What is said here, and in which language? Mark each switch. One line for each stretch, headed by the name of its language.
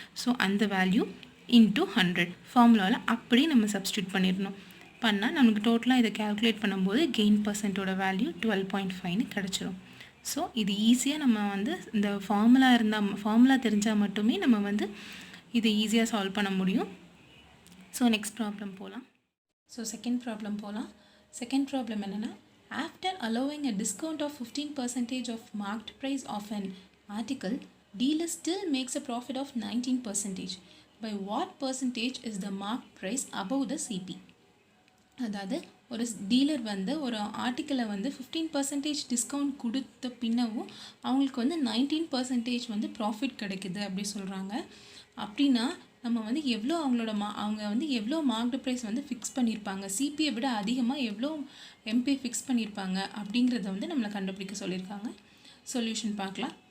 Tamil: So அந்த value into 100 ஃபார்முலாவில் அப்படி நம்ம சப்ஸ்டியூட் பண்ணிடணும். பண்ணால் நமக்கு டோட்டலாக இதை கேல்குலேட் பண்ணும்போது கெயின் பர்சன்ட்டோட வேல்யூ 12.5ன்னு கிடச்சிரும். ஸோ இது ஈஸியாக நம்ம வந்து இந்த ஃபார்முலா தெரிஞ்சால் மட்டுமே நம்ம வந்து இதை ஈஸியாக சால்வ் பண்ண முடியும். ஸோ நெக்ஸ்ட் ப்ராப்ளம் போகலாம். ஸோ செகண்ட் ப்ராப்ளம் என்னென்னா,
English: after allowing a discount of 15% of marked price of an article, dealer still makes a profit of 19%. By what percentage is the marked price above the CP?
Tamil: அதாவது ஒரு dealer வந்து ஒரு ஆர்டிக்கலை வந்து 15% discount கொடுத்த பின்னவும் அவங்களுக்கு வந்து 19% வந்து ப்ராஃபிட் கிடைக்குது அப்படி சொல்கிறாங்க. அப்படின்னா நம்ம வந்து எவ்வளோ அவங்க வந்து எவ்வளோ மார்க்டு ப்ரைஸ் வந்து ஃபிக்ஸ் பண்ணியிருப்பாங்க, சிபியை விட அதிகமாக எவ்வளோ எம்பி ஃபிக்ஸ் பண்ணியிருப்பாங்க அப்படிங்கிறத வந்து நம்மளை கண்டுபிடிக்க சொல்லியிருக்காங்க. சொல்யூஷன் பார்க்கலாம்.